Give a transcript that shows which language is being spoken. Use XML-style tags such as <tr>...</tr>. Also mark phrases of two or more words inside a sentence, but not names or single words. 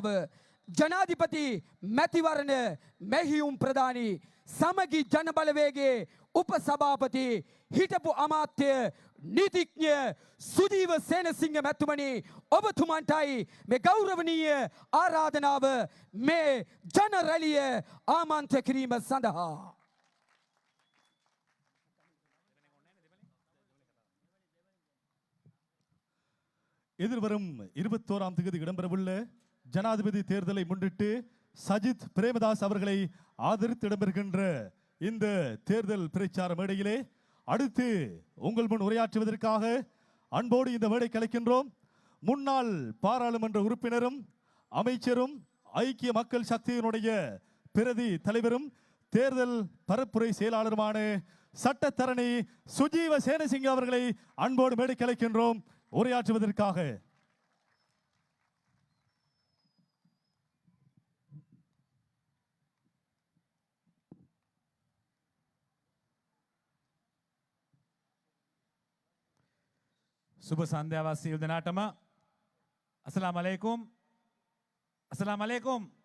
<si>ජනාධිපති මැතිවරණ මෙහියුම් ප්‍රධානී සමගි ජන බලවේගයේ උපසභාපති හිටපු අමාත්‍ය නීතිඥ සුජීව සේනසිංහ මැතිතුමනි ඔබතුමන්ටයි මේ ගෞරවනීය ආරාධනාව මේ ජන රැළිය ආමන්ත්‍රණය කිරීම සඳහා.</si> <ta>எதிர்வரும் 21ஆம் தேதி இடம்பெறவுள்ள ஜனாதிபதி தேர்தலை முன்னிட்டு சஜித் பிரேமதாஸ் அவர்களை ஆதரித்து இடம்பெறுகின்ற இந்த தேர்தல் பிரச்சார மேடையிலே அடுத்து உங்கள் முன் உரையாற்றுவதற்காக அன்போடு இந்த மேடை கலைக்கின்றோம். முன்னாள் பாராளுமன்ற உறுப்பினரும் அமைச்சரும் ஐக்கிய மக்கள் சக்தியினுடைய பிரதி தலைவரும் தேர்தல் பரப்புரை செயலாளருமான சட்டத்தரணி சுஜீவ சேனசிங்க அவர்களை அன்போடு மேடை கலைக்கின்றோம் உரையாற்றுவதற்காக.</ta> <si>සුබ සන්ධ්‍යාවක් සියලු දෙනාටම.</si> <ar>السلام عليكم. السلام عليكم.</ar>